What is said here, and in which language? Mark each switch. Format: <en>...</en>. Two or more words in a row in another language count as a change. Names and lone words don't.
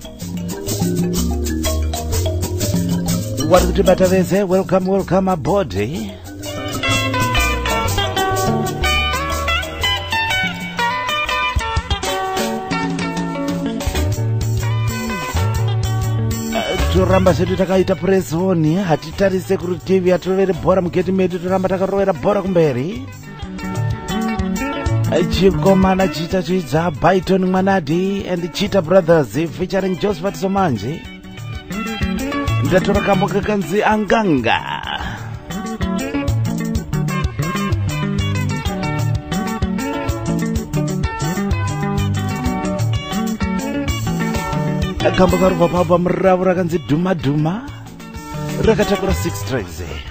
<sn>Wari kuti bata vese,</sn> <en>welcome aboard.</en> <sn>Toramba sedu takaita</sn> <en>press on,</en> <sn>hatitarise kurutivi yatorovere bhora mugeti medu, toramba takarovera bhora kumberi. Chikomana chita chidza Byton Mwanadi and Cheetah Brothers featuring Josephat Somanje. Ndatora kamboka kanzi Anganga. Kamboka ruva papa mravu rakanzi Duma Duma rakatakura 6 tracks.</sn>